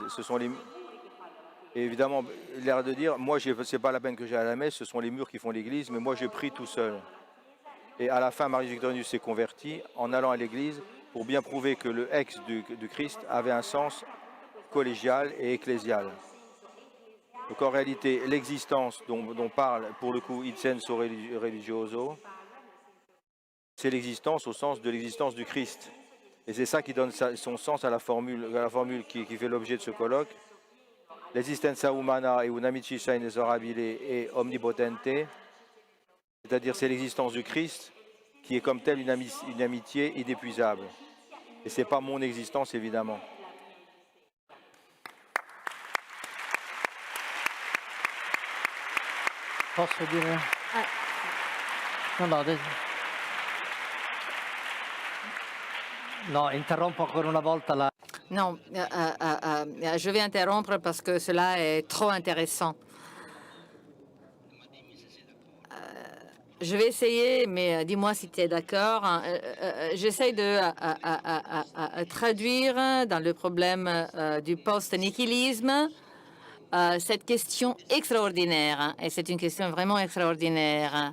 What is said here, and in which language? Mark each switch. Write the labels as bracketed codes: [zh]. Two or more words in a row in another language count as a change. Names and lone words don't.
[fr] Et évidemment, il a l'air de dire, moi, ce n'est pas la peine que j'aille à la messe, ce sont les murs qui font l'Église, mais moi, je prie tout seul. Et à la fin, Marius Victorinus s'est converti en allant à l'Église pour bien prouver que le ex du Christ avait un sens collégial et ecclésial. Donc en réalité, l'existence dont parle pour le coup Il senso religioso, c'est l'existence au sens de l'existence du Christ. Et c'est ça qui donne son sens à la formule qui fait l'objet de ce colloque. [it] L'esistenza umana è un'amicizia inesorabile [fr] et omnipotente, c'est-à-dire c'est l'existence du Christ qui est comme telle une amitié inépuisable. Et ce n'est pas mon existence évidemment. [it] Posso dire? No, interrompo ancora una volta la... [fr] Non, je vais interrompre parce que cela est trop intéressant. Je vais essayer, mais dis-moi si tu es d'accord. J'essaye de traduire dans le problème du post-nihilisme cette question extraordinaire, et c'est une question vraiment extraordinaire.